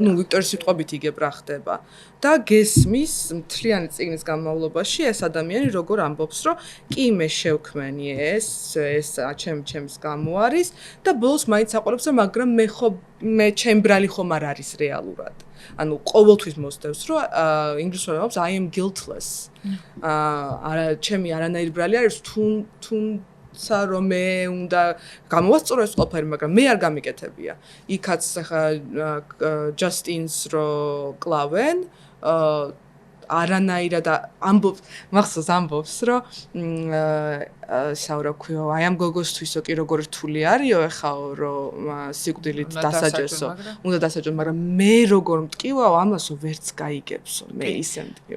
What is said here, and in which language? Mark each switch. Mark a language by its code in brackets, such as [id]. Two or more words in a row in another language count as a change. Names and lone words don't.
[ka] ნუ ვიქტორის სიტყვებით იგებ რა ხდება. და გესმის მთლიანი წიგნის განმავლობაში ეს ადამიანი როგორ ამბობს, რომ კი მე შევქმენი ეს ჩემს გამო არის და ბოლოს მაინც აყურებს, მაგრამ მე ჩემ ბრალი ხომ არ არის რეალურად. ანუ ყოველთვის მოსდევს, რომ ინგლისურად ამბობს [en] I am guiltless. [ka] ჩემი არანაირი ბრალი არის თუმცა რომ მე უნდა გამოვასწორო ეს ყველაფერი, მაგრამ მე არ გამიკეთებია. იქაც ახლა ჯასტინს რო კლავენ, არანაირად ამბობს, მახსოვს ამბობს, რომ რა ქვია, აი ამ გოგოსთვისო კი როგორ რთული არისო ეხაო, რომ სიკვდილით დასაჯესო, უნდა დასაჯო, მაგრამ მე როგორ მტკივაო, ამასო ვერც გაიგებსო, მე ისე მტკივარ.